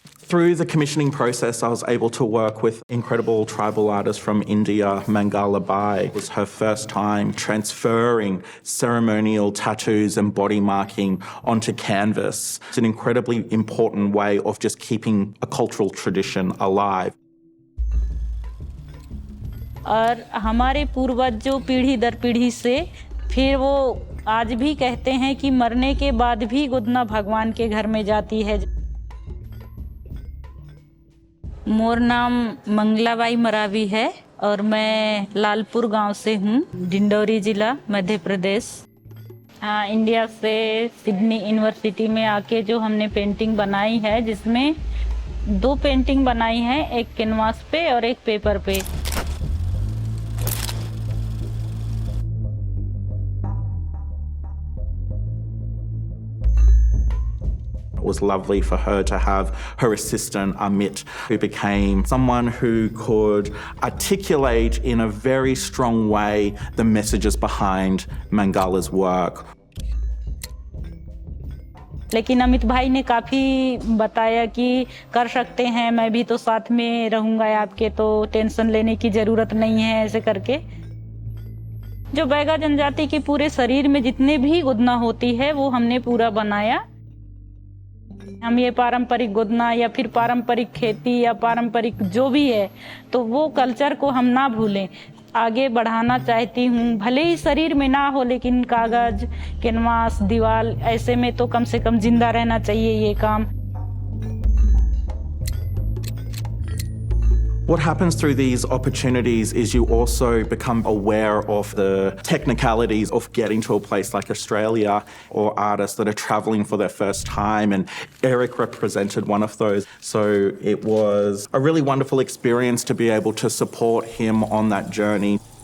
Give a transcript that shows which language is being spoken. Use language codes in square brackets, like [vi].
[en] Through the commissioning process, I was able to work with incredible tribal artists from India. Mangala Bai. It was her first time transferring ceremonial tattoos and body marking onto canvas. It's an incredibly important way of just keeping a cultural tradition alive. [hi] और हमारे पूर्वज जो पीढ़ी दर पीढ़ी से फिर वो आज भी कहते हैं कि मरने के बाद भी गोदना भगवान के घर में जाती है। मोर नाम मंगलाबाई मरावी है और मैं लालपुर गांव से हूँ, डिंडोरी जिला, मध्य प्रदेश। इंडिया से सिडनी यूनिवर्सिटी में आके जो हमने पेंटिंग बनाई है, जिसमें 2 पेंटिंग बनाई है, एक कैनवास पे और एक पेपर पे। [en] It was lovely for her to have her assistant, Amit, who became someone who could articulate in a very strong way the messages behind Mangala's work. [hi] लेकिन अमित भाई ने काफ़ी बताया कि कर सकते हैं, मैं भी तो साथ में रहूँगा आपके, तो टेंशन लेने की ज़रूरत नहीं है, ऐसे करके। जो बैगा जनजाति के पूरे शरीर में जितने भी गोदना होती है वो हमने पूरा बनाया। हम ये पारंपरिक गोदना या फिर पारंपरिक खेती या पारंपरिक जो भी है, तो वो कल्चर को हम ना भूलें, आगे बढ़ाना चाहती हूँ। भले ही शरीर में ना हो, लेकिन कागज, कैनवास, दीवार ऐसे में तो कम से कम जिंदा रहना चाहिए ये काम। [en] What happens through these opportunities is you also become aware of the technicalities of getting to a place like Australia, or artists that are travelling for their first time, and Eric represented one of those. So it was a really wonderful experience to be able to support him on that journey.